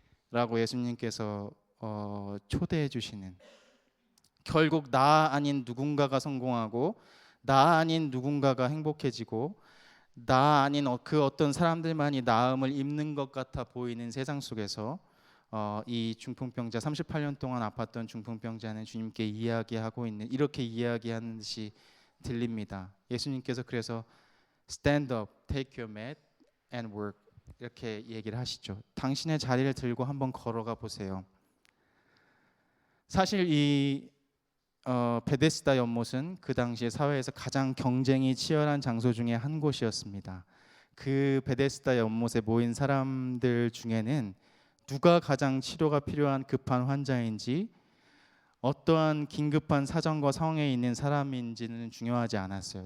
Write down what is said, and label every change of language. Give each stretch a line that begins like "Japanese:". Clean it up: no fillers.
Korean: 라고 예수님께서 초대해 주시는, 결국 나 아닌 누군가가 성공하고 나 아닌 누군가가 행복해지고 나 아닌 그 어떤 사람들만이 나음을 입는 것 같아 보이는 세상 속에서 이 중풍병자 38년 동안 아팠던 중풍병자는 주님께 이야기하고 있는 이렇게 이야기하는 듯이 들립니다. 예수님께서 그래서
English: Stand up, take your mat and work
Korean: 이렇게 얘기를 하시죠. 당신의 자리를 들고 한번 걸어가 보세요. 사실 이 베데스다 연못은 그 당시에 사회에서 가장 경쟁이 치열한 장소 중에 한 곳이었습니다. 그 베데스다 연못에 모인 사람들 중에는 누가 가장 치료가 필요한 급한 환자인지 어떠한 긴급한 사정과 상황에 있는 사람인지는 중요하지 않았어요.